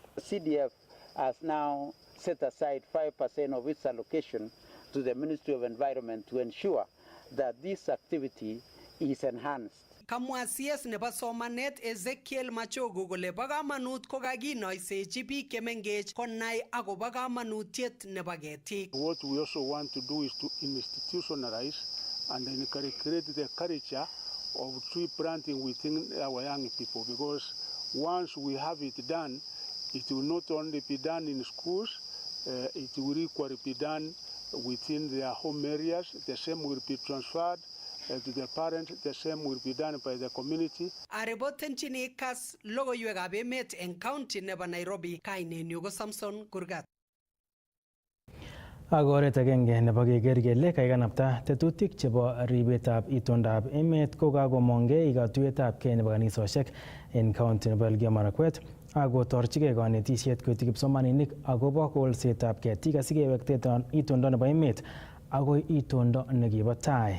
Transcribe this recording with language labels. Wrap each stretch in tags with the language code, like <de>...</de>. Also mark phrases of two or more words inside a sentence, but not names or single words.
<en>CDF has now set aside 5% of its allocation to the Ministry of Environment to ensure that this activity is enhanced.</en> <kln>Kamwa CS nebo somanet Ezekiel Machogu kole bo kamanut kokakinoisechi biik chemengech konai akobo kamanutiet nebo ketik.</kln> <en>What we also want to do is to institutionalize and create the culture of tree planting within our young people, because once we have it done, it will not only be done in schools, it will equally be done within their home areas. The same will be transferred to the parents, the same will be done by the community.</en> <kln>Aripotenchini Kass logoiwekab emet eng county nebo Nairobi, kainenyu ko Samson Kurgat. Ak oret agenge nebo keker kele kaikanapta tetutik chebo ribetab itondab emet ko kakomongei katuiyetabkei nebo kanisosiek en county nebo Elgeyo Marakwet ak kotorchigei kanetisiet koityi kipsomaninik akobo kolsetab ketik asikewekte itondo nebo emet agoi itondo nekibo tai.</kln>